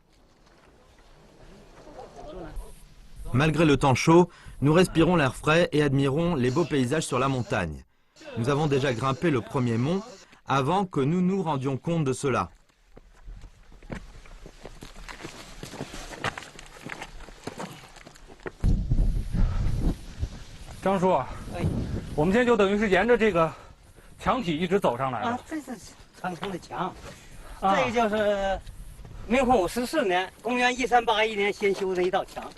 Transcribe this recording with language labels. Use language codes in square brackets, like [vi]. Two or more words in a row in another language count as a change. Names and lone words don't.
[fr] Malgré le temps chaud, nous respirons l'air frais et admirons les beaux paysages sur la montagne. Nous avons déjà grimpé le premier mont avant que nous nous rendions compte de cela. [zh] 张叔，我们今天就等于是沿着这个墙体一直走上来了。这是长城的墙，这个就是明洪武14年，公元1381年先修的一道墙。